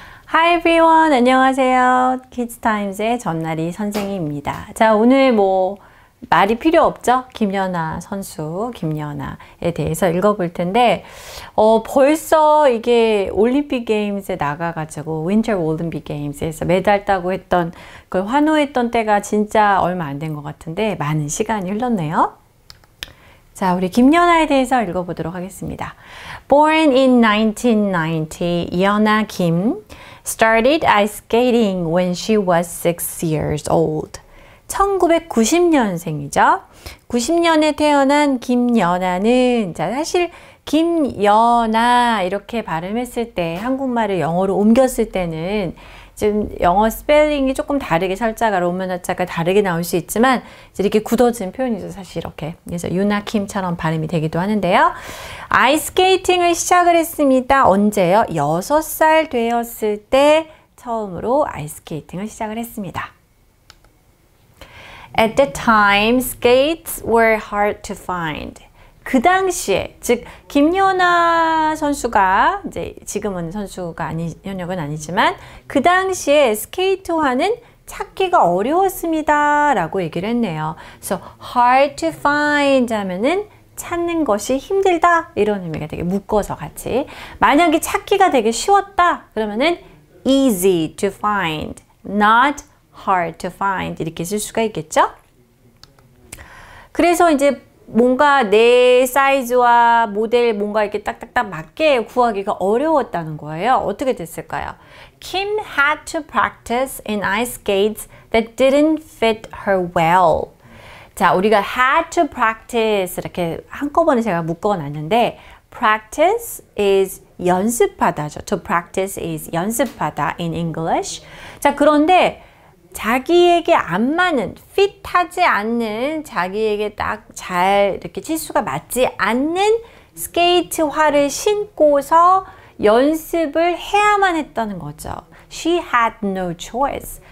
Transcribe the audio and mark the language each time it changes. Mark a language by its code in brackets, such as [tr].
[en] Hi everyone, [ko] 안녕하세요. 키즈타임즈의 전나리 선생님입니다. 자, 오늘 말이 필요 없죠? 김연아 선수, 김연아에 대해서 읽어볼 텐데, 벌써 이게 올림픽 게임즈에 나가가지고, 윈터 올림픽 게임즈에서 메달 따고 했던, 그걸 환호했던 때가 진짜 얼마 안 된 것 같은데, 많은 시간이 흘렀네요. 자, 우리 김연아에 대해서 읽어보도록 하겠습니다. [en] Born in 1990, Yeona Kim started ice skating when she was 6 years old. [ko] 1990년생이죠. 90년에 태어난 김연아는, 자, 사실 김연아 이렇게 발음했을 때, 한국말을 영어로 옮겼을 때는 좀 영어 스펠링이 조금 다르게 살짝 로만 자가 다르게 나올 수 있지만 이렇게 굳어진 표현이죠, 사실 이렇게. 그래서 유나킴처럼 발음이 되기도 하는데요. 아이스케이팅을 시작을 했습니다. 언제요? 6살 되었을 때 처음으로 아이스케이팅을 시작을 했습니다. [en] At the time, skates were hard to find. [ko] 그 당시에, 즉 김연아 선수가 이제 지금은 선수가 현역은 아니지만 그 당시에 스케이트화는 찾기가 어려웠습니다 라고 얘기를 했네요. 그래서 hard to find 하면은 찾는 것이 힘들다 이런 의미가 되게 묶어서 같이, 만약에 찾기가 되게 쉬웠다 그러면은 [en] easy to find, not hard to find [ko] 이렇게 쓸 수가 있겠죠. 그래서 이제 뭔가 내 사이즈와 모델 뭔가 이렇게 딱딱딱 맞게 구하기가 어려웠다는 거예요. 어떻게 됐을까요? [en] Kim had to practice in ice skates that didn't fit her well. [ko] 자, 우리가 [en] had to practice [ko] 이렇게 한꺼번에 제가 묶어놨는데 practice is 연습하다죠. [en] To practice is [ko] 연습하다 [en] in English. [ko] 자, 그런데 자기에게 안 맞는, 핏하지 않는, 자기에게 딱 잘 이렇게 치수가 맞지 않는 스케이트화를 신고서 연습을 해야만 했다는 거죠. [en] She had no choice.